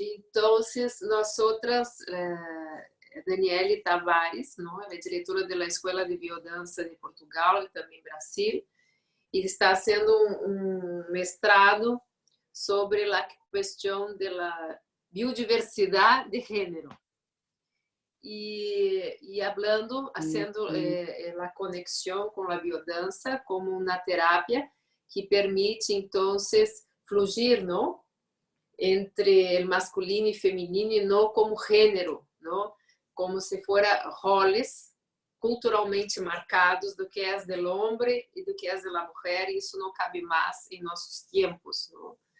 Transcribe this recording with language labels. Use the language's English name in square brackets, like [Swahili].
[Spanish] Entonces, nosotras, Daniele Tavares, ¿no? [Portuguese] Ela é diretora da Escola de Biodança de Portugal e também Brasil, e está [Spanish] haciendo un mestrado sobre la cuestión de la biodiversidad de género. Y hablando, haciendo la conexión con la biodanza como una terapia que permite entonces fluir, ¿no? Entre el masculino y femenino y no como género, ¿no? Como si fuera roles culturalmente marcados [Portuguese] do que é [Spanish] del hombre [Portuguese] e do que é [Spanish] de la mujer, [Portuguese] e isso não cabe mais em nossos tempos, ¿no?